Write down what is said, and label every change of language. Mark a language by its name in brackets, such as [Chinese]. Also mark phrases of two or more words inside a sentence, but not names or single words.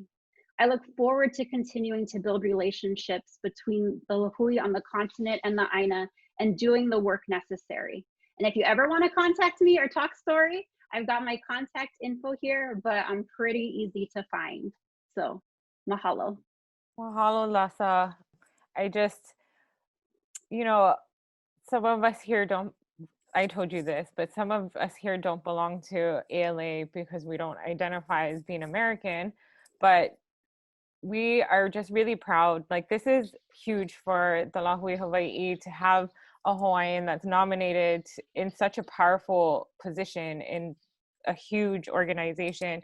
[English] I look forward to continuing to build relationships between the Lōhui on the continent and the Aina and doing the work necessary. And if you ever want to contact me or talk story, I've got my contact info here, but I'm pretty easy to find. So mahalo. Mahalo, Lessa. I just, you know, some of us here don't, I told you this, but some of us here don't belong to ALA because we don't identify as being American, but we are just really proud. Like, this is huge for the Lāhui Hawaii to have a Hawaiian that's nominated in such a powerful position in a huge organization.